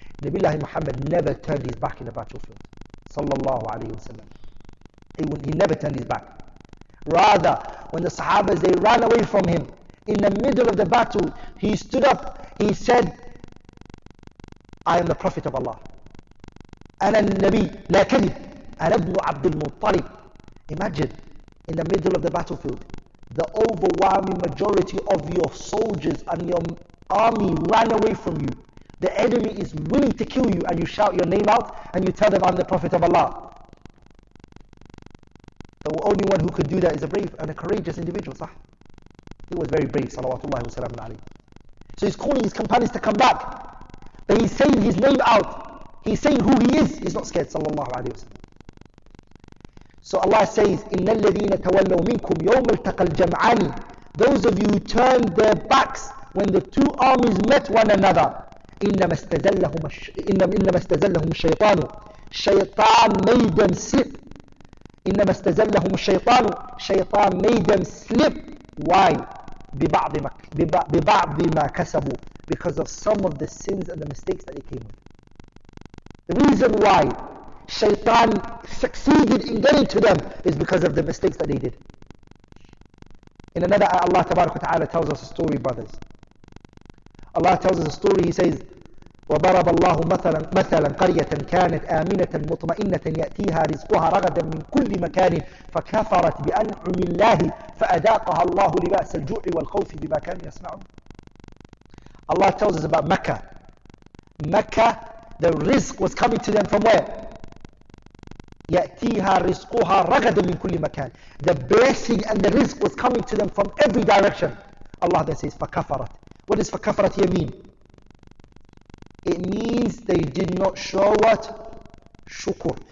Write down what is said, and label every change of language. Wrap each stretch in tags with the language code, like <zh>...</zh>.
<en>Nabiullah Muhammad never turned his back in the battlefield. Sallallahu alayhi wasallam. He never turned his back. Rather, when the Sahabas, they ran away from him, in the middle of the battle, he stood up, he said, I am the Prophet of Allah.</en> <ar>أنا النبي لا كذب أنا ابن عبد المطلب.</ar> <en>Imagine, in the middle of the battlefield, the overwhelming majority of your soldiers and your army ran away from you. The enemy is willing to kill you, and you shout your name out and you tell them, I'm the Prophet of Allah. The only one who could do that is a brave and a courageous individual. Sah? He was very brave, salawatullahi wa salamun alayhi. So he's calling his companions to come back, but he's saying his name out. He's saying who he is. He's not scared, sallallahu alayhi wa sallam. So Allah says,</en> <ar>إِنَّ الَّذِينَ تَوَلَّوْا مِنْكُمْ يَوْمَ الْتَقَى الْجَمْعَانِ.</ar> <en>Those of you who turned their backs when the two armies met one another,</en> <ar>إِنَّمَا اسْتَزَلَّهُمُ الشَّيْطَانُ.</ar> <en>Shaitan made them slip.</en> <ar>إِنَّمَا اسْتَزَلَّهُمُ الشَّيْطَانُ.</ar> <en>Shaitan made them slip. Why?</en> <ar>بِبَعْضِ مَا كَسَبُوا.</ar> <en>Because of some of the sins and the mistakes that they came with. The reason why Shaitan succeeded in getting to them is because of the mistakes that they did. In another ayah, Allah Tabarak wa Ta'ala tells us a story, brothers. Allah tells us a story, He says,</en> <ar>وَضَرَبَ اللَّهُ مَثَلًا قَرْيَةً كَانَتْ آمِنَةً مُطْمَئِنَّةً يَأْتِيهَا رِزْقُهَا رَغَدًا مِنْ كُلِّ مَكَانٍ فَكَفَرَتْ بِأَنْعُمِ اللَّهِ فَأَذَاقَهَا اللَّهُ لِبَأْسَ الْجُوعِ وَالْخَوْفِ بِمَا كَانُوا يَصْنَعُونَ.</ar> <en>Allah tells us about Mecca. Mecca, the rizq was coming to them from where?</en> <ar>يَأْتِيهَا رِزْقُهَا رَغَدًا مِنْ كُلِّ مَكَانٍ.</ar> <en>The blessing and the rizq was coming to them from every direction. Allah then says,</en> <ar>فَكَفَرَتْ.</ar> <en>What does فَكَفَرَتْ here mean? It means they did not show what? Shukr.</en>